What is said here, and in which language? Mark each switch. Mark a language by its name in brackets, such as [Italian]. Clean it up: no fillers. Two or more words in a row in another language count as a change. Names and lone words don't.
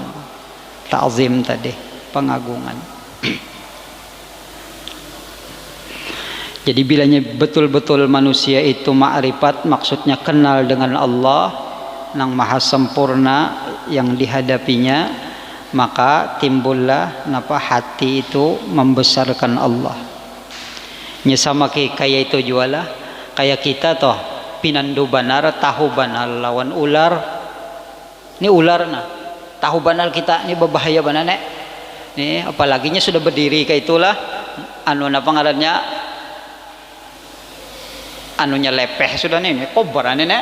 [Banjar] Ta'zim tadi pengagungan. Jadi bilanya betul-betul manusia itu ma'rifat, maksudnya kenal dengan Allah nang maha sempurna yang dihadapinya, maka timbullah hati itu membesarkan Allah. Nya sama kayak itu jualah, kayak kita toh pinandu banar, tahu banar lawan ular. Ini ular nah, tahu banar kita ini berbahaya banar nek. Nih apalagi nya sudah berdiri kayak itulah ngarannya anunya lepeh sudah nih kobra nek.